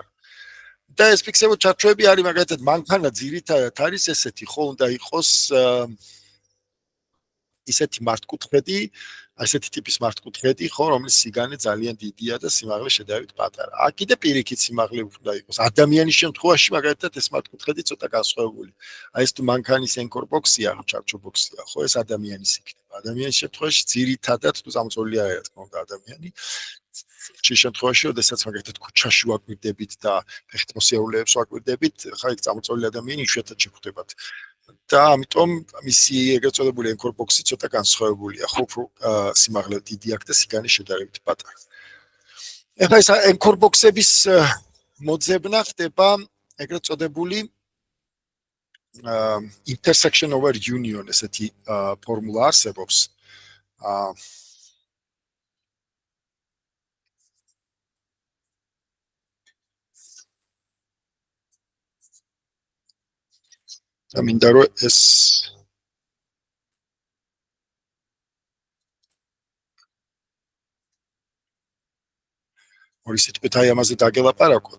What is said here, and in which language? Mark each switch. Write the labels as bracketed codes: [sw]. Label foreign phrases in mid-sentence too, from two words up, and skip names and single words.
[ka] და ეს ფიქსირებულ ჩარჩოები არის მაგალითად მანქანა ძირითადად არის ესეთი, ხო, უნდა იყოს ისეთი მართკუთხედი, ასეთი ტიპის მართკუთხედი, ხო, რომლის სიგანე ძალიან დიდია და სიმაღლე შედარებით პატარა. აქ კიდე პირიქით სიმაღლე უნდა იყოს. ადამიანის შემთხვევაში მაგალითად ეს მართკუთხედი ცოტა განსხვავებული. აი ეს თუ მანქანის [en] anchor box-ია, [ka] ჩარჩო box-ია, ხო, ეს ადამიანის იქნება. ადამიანის შემთხვევაში ძირითადად თუ წამოწოლილი არის, რა თქმა უნდა, ადამიანი. ჩის შემთხვევაში, როდესაც მაგალითად ქუჩაში ვაკვირდებით და ფეხთმოსიარულეებს ვაკვირდებით, ხა იქ წამოწოლილი ადამიანი იშვიათად შეხვდებათ. და ამიტომ მისი ეგრეთ წოდებული [en] anchor box-ი [ka] ცოტა განსხვავებულია, ხო, უფრო სიმაღლე დიდი აქვს და სიგანე შედარებით პატარა. ეხლა ეს [en] anchor box-ების [ka] მოძებნა ხდება ეგრეთ წოდებული [en] intersection over union [ka] ესეთი ფორმულა არსებობს. და მინდა რომ ეს ორი სიტყვით აი ამაზე დაგელაპარაკოთ.